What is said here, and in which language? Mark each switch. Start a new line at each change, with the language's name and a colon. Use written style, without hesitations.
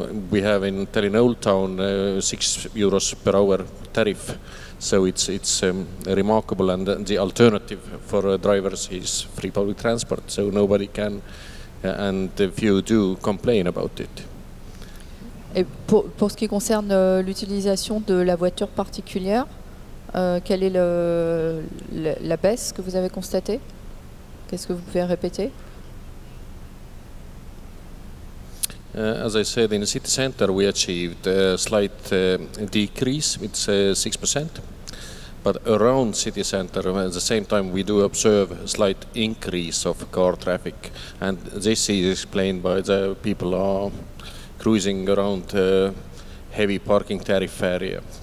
English: We have in Tallinn Old Town €6 per hour tariff, so it's remarkable, and the alternative for drivers is free public transport, so nobody can, and few do complain about it.
French: Et pour ce qui concerne l'utilisation de la voiture particulière, quelle est la baisse que vous avez constatée? Qu'est-ce que vous pouvez répéter?
English: As I said, in the city center we achieved a slight decrease, it's 6%. But around city center, at the same time, we do observe a slight increase of car traffic. And this is explained by the people are cruising around heavy parking tariff area.